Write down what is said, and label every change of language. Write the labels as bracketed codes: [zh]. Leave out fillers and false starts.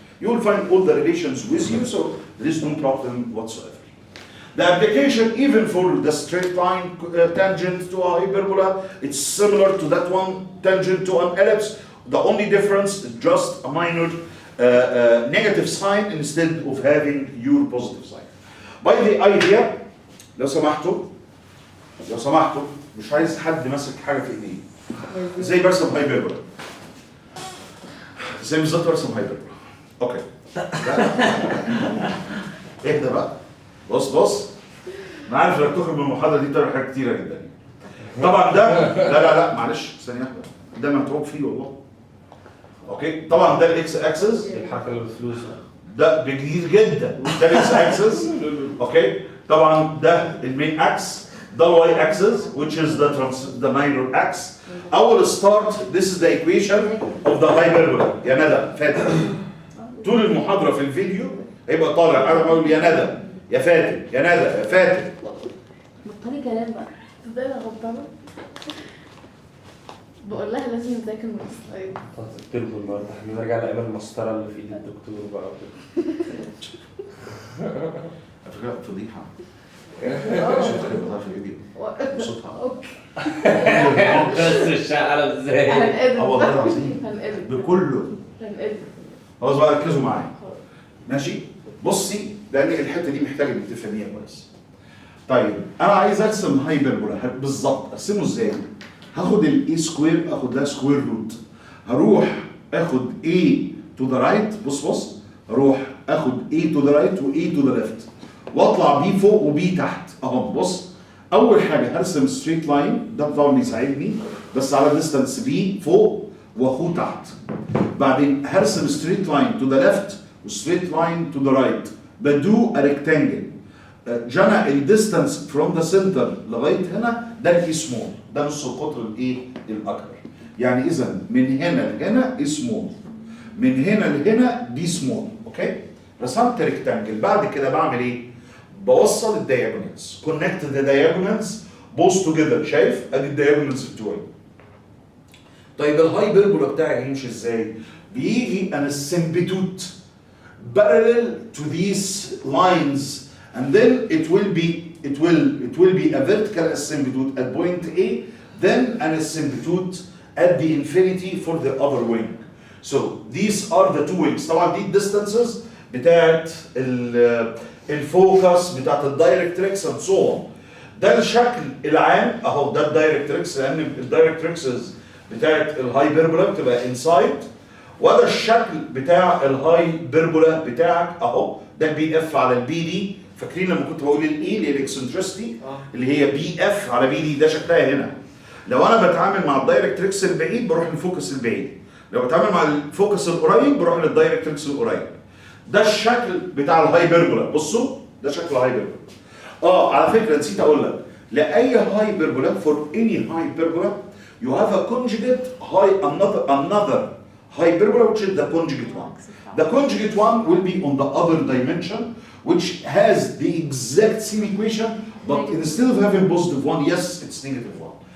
[en] You will find all the relations with you, so there is no problem whatsoever. The application, even for the straight line tangent to a hyperbola, it's similar to that one tangent to an ellipse. The only difference is just a minor negative sign instead of having your positive sign. By the idea, [ar] لو سمحتوا مش عايز حد ماسك حاجه في ايديه زي برسم هايبربولا زي بالظبط برسم هايبربولا. اوكي اهدى بقى. بص انا عارف انك تخرج من المحاضره دي بتعمل حاجات كتيره جدا. طبعا ده لا معلش ثانيه واحده، ده متعوب فيه والله. اوكي طبعا ده الاكس اكسس، الحركه اللي بفلوس ده بجديد جدا، ده الاكس اكسس. اوكي طبعا ده المين اكس، ده الواي اكسس [en] which is the minor x. [ar] اول ستارت [en] this is the equation of the hyperbola. [ar] يا ندى فاتن طول المحاضره في الفيديو هيبقى طالع انا بقول يا ندى يا فاتن يا ندى يا فاتن. بطلي كلام بقى. ازاي انا غلطانه؟ بقول لها لازم نذاكر من السلايد. التربو النهارده احنا نرجع لايام المسطره اللي في ايد الدكتور بقى وكده. على فكره فضيحه. شفت اللي بتطلع في الفيديو صوتها اوكي بس الشقه ازاي؟ هنقلب اه والله العظيم هنقلب بكله. هنقلب. خلاص بقى ركزوا معايا ماشي. بصي لان الحته دي محتاجه انك تفهميها كويس. طيب انا عايز ارسم هايبربولا بالظبط، ارسمه ازاي؟ هاخد الاي سكوير، اخد لها سكوير روت، هروح اخد [en] A to the right. [ar] بص اروح اخد [en] A to the right [ar] و [en] A to the left [ar] واطلع B فوق و B تحت اهو. بص اول حاجه هرسم ستريت لاين، ده طبعا يساعدني بس على ديستانس B فوق واخوه تحت. بعدين هرسم ستريت لاين [en] to the left [ar] وستريت لاين [en] to the right، [ar] بدو [en] a rectangle. [ar] جنى الديستانس فروم ذا سنتر لغايه هنا ده الاي سمول، ده نص القطر الايه الاكبر. يعني اذا من هنا لهنا اي سمول، من هنا لهنا بي سمول. اوكي رسمت ريكتانجل. بعد كده بعمل ايه؟ بوصل الدايجونالز، كونكت ذا دايجونالز بوث توجذر. شايف ادي الدايجونالز بتوعي. طيب الهايبربولا بتاعي هيمشي ازاي؟ بيجي انا السمبتوت [en] parallel to these lines and then it will be a vertical asymptote at point A, then an asymptote at the infinity for the other wing. So these are the two wings. [ar] طبعا دي distances بتاعت الفوكس بتاعت الدايركتريكس [en] and so on. [ar] ده الشكل العام اهو، ده الدايركتريكس لان الدايركتريكسز بتاعت الهايبربولا بتبقى انسايد، وده الشكل بتاع الهايبربولا بتاعك اهو. ده البي اف على البي دي. فاكرين لما كنت بقول الاي اللي هي الاكسنترستي اللي هي بي اف على بي دي، ده شكلها هنا. لو انا بتعامل مع الدايركتريكس البعيد بروح للفوكس البعيد، لو بتعامل مع الفوكس القريب بروح للدايركتريكس القريب. ده الشكل بتاع الهايبربولا. بصوا ده شكل الهايبربولا. على فكره نسيت اقول لك، لاي هايبربولا [en] for any hyperbola you have a conjugate another hyperbola which is the conjugate one. The conjugate one will be on the other dimension which has the exact same equation, but instead of having positive one, yes, it's negative one.